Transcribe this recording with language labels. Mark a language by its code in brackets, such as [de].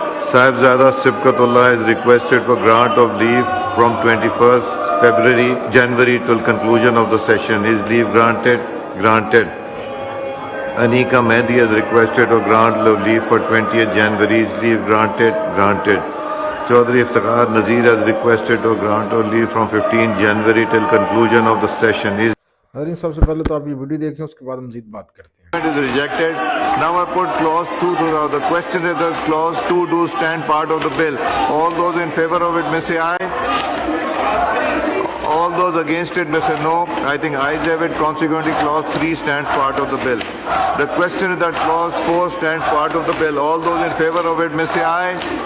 [en] Sahibzada Sibkatullah has requested for grant of leave from 21st January till conclusion of the session. Is leave granted? Granted. Anika Mehdi has requested for grant of leave for 20th January. Is leave granted? Granted. Chaudhry Iftikhar Nazir has requested for grant of leave from 15 January till conclusion of the session. Is [hi] सबसे पहले तो आप ये video देखें, उसके बाद हम मज़ीद बात करते हैं. [en] is rejected. Now I put clause 2 to the question is that clause 2 do stand part of the bill. All those in favor of it may say aye. All those against it may say no. I think ayes have it. Consequently, clause 3 stands part of the bill. The question is that clause 4 stands part of the bill. All those in favor of it may say aye.